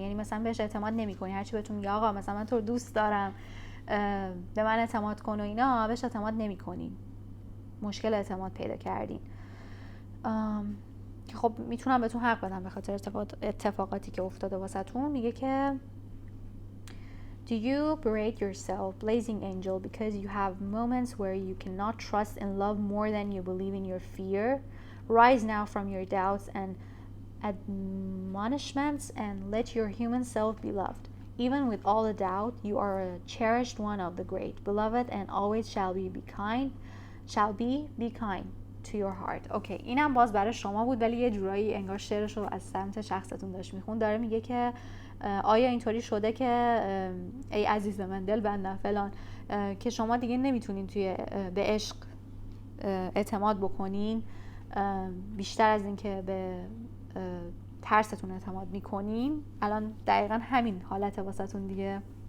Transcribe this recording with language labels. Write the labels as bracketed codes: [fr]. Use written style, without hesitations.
[fa] یعنی مثلا بهش اعتماد نمیکنین، هرچی بهتون میگه آقا مثلا من تو رو دوست دارم به من اعتماد کن و اینا، بهش اعتماد نمیکنین، مشکل اعتماد پیدا کردین. که خب میتونم بهتون حق بدم به خاطر اتفاقاتی که افتاده واسهتون. میگه که [en] Do you berate yourself, blazing angel, because you have moments where you cannot trust in love more than you believe in your fear? Rise now from your doubts and admonishments and let your human self be loved. Even with all the doubt, you are a cherished one of the great, beloved, and always be kind to your heart. [fa] اوکی، اینم باز برای شما بود، ولی یه جورایی انگار شعرش رو از سمت شخصتون داشت میخون. داره میگه که آیا اینطوری شده که ای عزیز من، دل بندم فلان، که شما دیگه نمیتونین به عشق اعتماد بکنین بیشتر از این که به ترستون اعتماد میکنین؟ الان دقیقا همین حالت واسهتون دیگه.